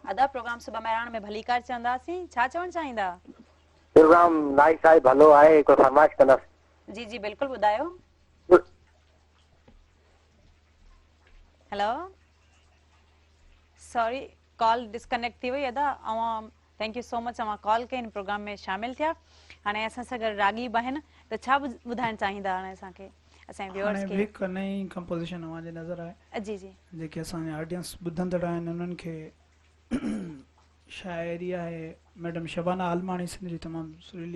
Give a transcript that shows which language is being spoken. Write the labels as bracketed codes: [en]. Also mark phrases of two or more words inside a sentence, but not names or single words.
[sd] अदा प्रोग्राम सुबह मेहरान में भली कार चवंदासीं छा चवणु चाहींदा [en] program nice [sd] आहे भलो आहे हिकु फरमाइश कंदसि जी जी बिल्कुलु ॿुधायो [en] hello sorry call disconnect [sd] थी वई अदा [en] thank you so much [sd] कॉल कई हिन प्रोग्राम में शामिल थिया हाणे असां सां गॾु रागी बि आहिनि त छा ॿुधाइणु चाहींदा हाणे असांखे असांजे व्यूअर्स खे हिकु नई कंपोज़िशन नज़र आहे जी जी जेके असांजे ऑडियंस ॿुधंदड़ आहिनि उन्हनि खे शाइरी आहे मैडम शबाना आलमानी सिंध जी तमामु सुरीली